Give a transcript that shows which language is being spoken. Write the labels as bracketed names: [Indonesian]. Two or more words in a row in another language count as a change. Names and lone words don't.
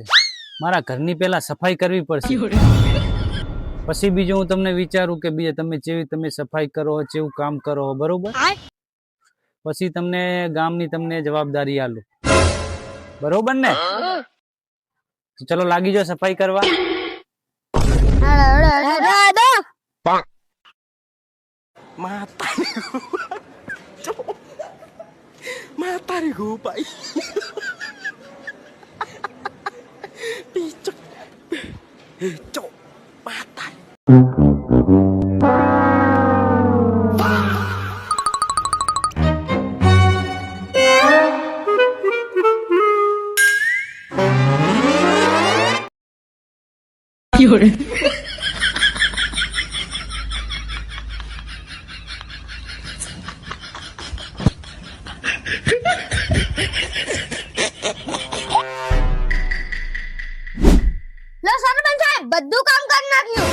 [Gujarati] મારા ઘરની પહેલા સફાઈ કરવી પડશે. પછી બીજું હું તમને વિચારું કે બીજા તમે સફાઈ કરો કેવું કામ કરો બરોબર. પછી તમને ગામની તમને જવાબદારી આલું બરોબર ને. તો ચલો લાગી જાઓ સફાઈ કરવા. Matahari pai. Picok. Picok. Matahari. Fiore. લો સરપંચ સાહેબ બધું કામ કરી નાખ્યું.